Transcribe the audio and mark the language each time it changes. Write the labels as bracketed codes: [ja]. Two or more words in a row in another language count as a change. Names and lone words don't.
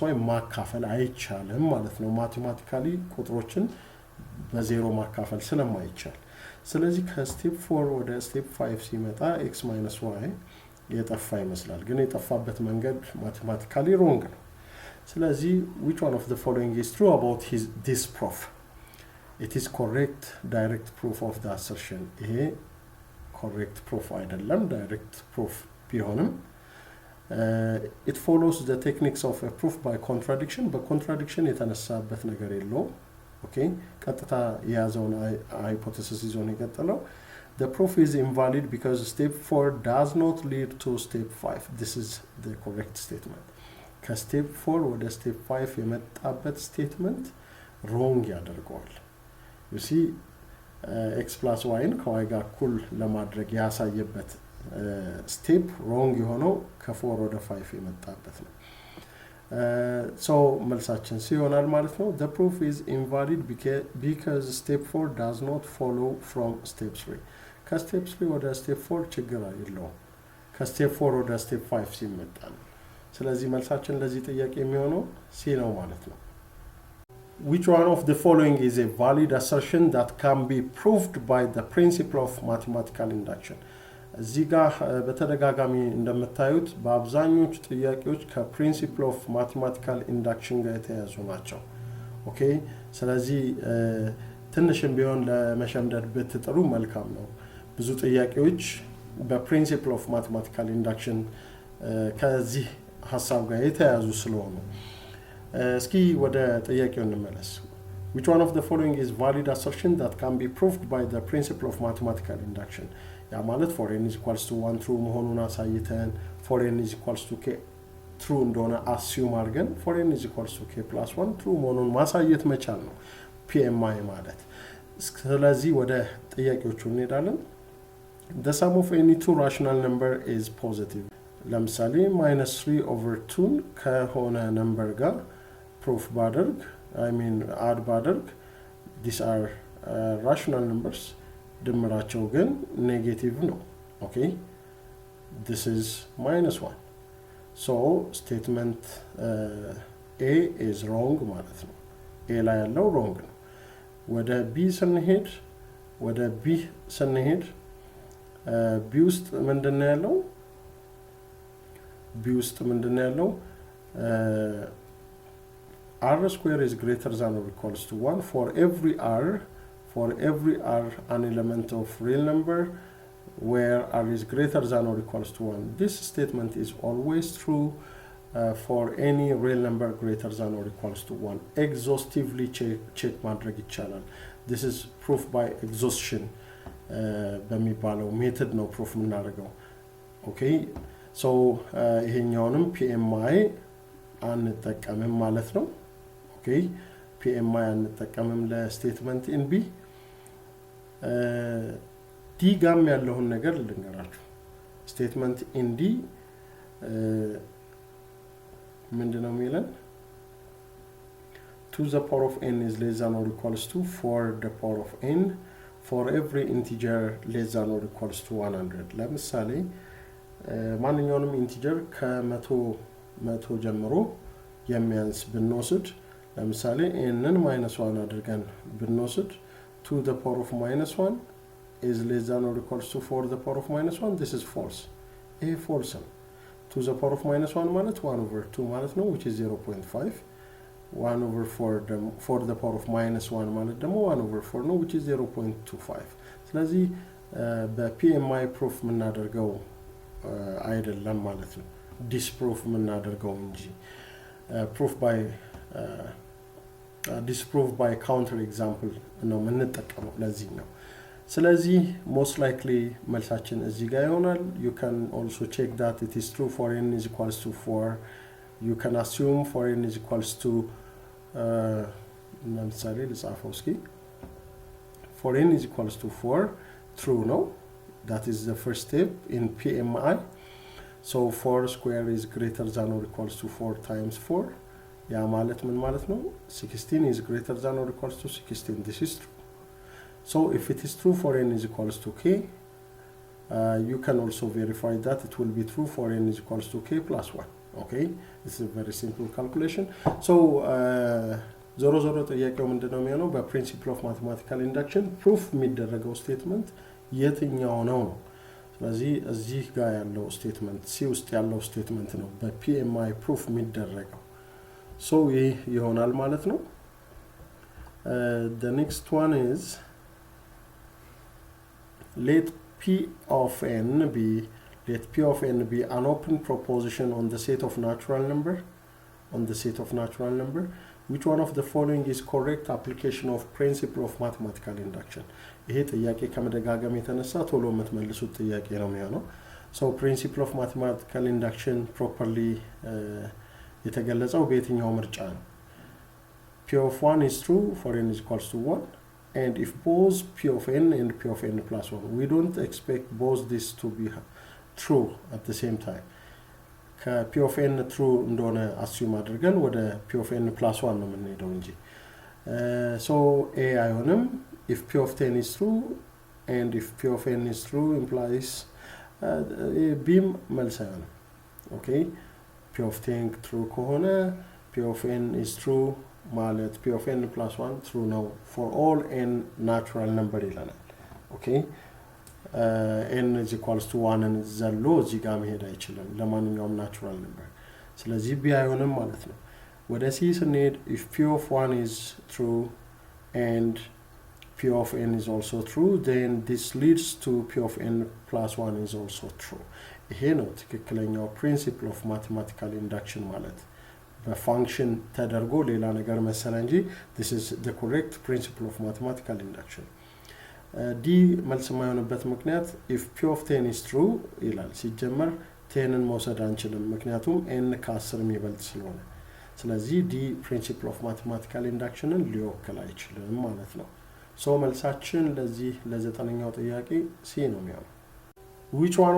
[am] y ማካፈል አይቻልም ማለት ነው ማቴማቲካሊ ቁጥሮችን በዜሮ ማካፈል ስለማይቻል ስለዚህ ከስቴፕ 4 ወደ ስቴፕ 5 ሲመጣ [en] x minus y [am] የጠፋ ይመስላል ግን የጠፋበት መንገድ ማቴማቲካሊ wrong ነው ስለዚህ [en] which one of the following is true about this proof it is correct direct proof of the assertion [am] ይሄ [en] correct proof [am] አይደለም [en] direct proof [am] ቢሆንም [en] it follows the techniques of a proof by contradiction [am] በcontradiction የተነሳበት ነገር የለው ኦኬ ቀጥታ የያዘውን ሃይፖቴሲስ ይዞ ነው የቀጠለው [en] the proof is invalid because step 4 does not lead to step 5. This is the correct statement. [am] ከስቴፕ 4 ወደ ስቴፕ 5 የመጣበት ስቴትመንት ሮንግ ያደርገዋል። [en] you see x plus y [am] ን ከy ጋር እኩል ለማድረግ ያሳየበት ስቴፕ ሮንግ የሆነው ከ4 ወደ 5 የመጣበት ነው። so መልሳችን ሲሆናል ማለት ነው [en] the proof is invalid because step 4 does not follow from step 3. [am] ከስቴፕ 3 ወደ ስቴፕ 4 ችግር የለውም። ከስቴፕ 4 ወደ ስቴፕ 5 ሲመጣ ነው። ስለዚህ መልሳችን ለዚህ ጥያቄ የሚሆነው ሲ ነው ማለት ነው። [en] which one of the following is a valid assertion that can be proved by the principle of mathematical induction? [am] እዚህ ጋር በተደጋጋሚ እንደምታዩት በአብዛኞቹ ጥያቄዎች [en] from principle of mathematical induction [am] ጋር የተያያዙ ናቸው። ኦኬ ስለዚህ ትንሽም ቢሆን ለመሸምደድ ብትጥሩ መልካም ነው። ብዙ ጥያቄዎች [en] in principle of mathematical induction [am] ከዚህ ሐሳብ ጋር የተያያዙ ስለሆኑ እስኪ ወደ ጥያቄው እንመለስ። [en] which one of the following is valid assertion that can be proved by the principle of mathematical induction? [am] ያ ማለት [en] for n is equals to 1 true [am] መሆኑን አሳይተን [en] for n is equals to k true እንደሆነ assume አድርገን for n is equals to k plus 1 true [am] መሆኑን ማሳየት መቻል ነው [en] PMI ማለት። [am] ስለዚህ ወደ ጥያቄዎቹ እንሄዳለን። [en] the sum of any two rational number is positive. [am] ለምሳሌ -3/2 ከሆነ ነምበር ጋር ፕሩፍ ባደርግ add ባደርግ [en] these are rational numbers [am] ድምራቸው ግን ኔጌቲቭ ነው። ኦኬ [en] this is -1. so statement A is wrong [am] ማለት ነው። A ላይ ያለው wrong ነው። ወደ B ስንሄድ B ውስጥ ምንድነው ያለው? B ውስጥ ምንድነው ያለው? [en] r square is greater than or equals to 1 for every r an element of real number where r is greater than or equals to 1. This statement is always true for any real number greater than or equals to 1. Exhaustively check [am] ማድረግ ይቻላል። [en] This is proof by exhaustion [am] በሚባለው ሜተድ ነው ፕሩፍ የምናደርገው። ኦኬ so ይሄኛውንም PMI አንጠቀምም ማለት ነው። ኦኬ PMI አንጠቀምም [en] for statement in B። [am] ዲ ጋም ያለውን ነገር ልንገራችሁ። [en] statement in D [am] ምንድነው የሚለን? [en] to the power of n is less than or equals to 4 the power of n for every integer less than or equals to 100. [am] ለምሳሌ ማንኛውንም ኢንቲጀር ከ100 ጀምሮ የሚያንስ ብንወስድ ለምሳሌ n-ን -1 አድርገን ብንወስድ [en] to the power of -1 is less than or equals to 4 the power of -1. this is false. [am] ይሄ false ነው። [en] to the power of -1 [am] ማለት 1/2 ማለት ነው [en] which is 0.5. 1/4 for the power of -1 [am] ማለት ደግሞ [en] 1/4 ነው which is 0.25. [am] ስለዚህ በPMI proof የምናደርገው አይደለም ማለት ነው። disprove የምናደርገው እንጂ [en] disprove by counterexample [am] ነው የምንጠቀመው ለዚህ ነው። ስለዚህ [en] most likely [am] መልሳችን እዚህ ጋር ይሆናል። [en] you can also check that it is true for n is equals to 4. you can assume for n is equals to [am] ለምሳሌ ልጻፈው እስኪ [en] for n is equals to 4 true ነው. that is the first step in PMI. so 4 square is greater than or equals to 4 times 4. [am] ያ ማለት ምን ማለት ነው? [en] 16 is greater than or equals to 16. this is true. so if it is true for n is equals to k, you can also verify that it will be true for n is equals to k plus 1. okay, this is a very simple calculation. [am] so ዞሮ ጥያቄው ምንድነው የሚሆነው? በፕሪንሲፕል ኦፍ ማቴማቲካል ኢንዳክሽን ፕሩፍ የሚደረገው ስቴትመንት የትኛው ነው? ስለዚህ እዚህ ጋር ያለው ስቴትመንት ሲ ውስጥ ያለው ስቴትመንት ነው በPMI ፕሩፍ የሚደረገው። so ይህ ይሆናል ማለት ነው። [en] the next one is let P of n be an open proposition on the set of natural number. which one of the following is correct application of principle of mathematical induction? [am] ይሄ ጥያቄ ከመደጋገም የተነሳ ቶሎ የምትመልሱት ጥያቄ ነው የሚሆነው [en] so principle of mathematical induction properly [am] የተገለጸው በየትኛው ምርጫ ነው [en] p of 1 is true for n is equals to 1 and if both p of n and p of n plus 1 we don't expect both this to be true at the same time p of n true እንደሆነ assume አድርገን ወደ p of n plus 1 [am] ነው የምንሄደው እንጂ [en] so a አይሆንም if p of 10 is true and if p of n is true implies b [am] መልስ አይሆንም [en] okay p of 10 true ከሆነ p of n is true ማለት p of n plus 1 true ነው for all n natural number ይለናል okay n is equals to 1 and [am] ዘሎ እዚህ ጋር መሄድ አይችልም ለማንኛውም [en] natural number [am] ስለዚህ b አይሆንም ማለት ነው ወደ c ስንሄድ [en] if p of 1 is true and p of n is also true then this leads to p of n plus 1 is also true [am] ይሄ ነው ትክክለኛው [en] principle of mathematical induction [am] ማለት በfunction ተደርጎ ሌላ ነገር መሰለ እንጂ [en] this is the correct principle of mathematical induction [am] d መልስ ማይሆንበት ምክንያት [en] if p of 10 is true [am] ይላል ሲጀመር 10ን መውሰድ አንችልም ምክንያቱም n ከ10 የሚበልጥ ስለሆነ ስለዚህ d [en] principle of mathematical inductionን [am] ሊወክል አይችልም ማለት ነው so መልሳችን ለዚህ ለዘጠነኛው ጥያቄ c ነው የሚሆነው which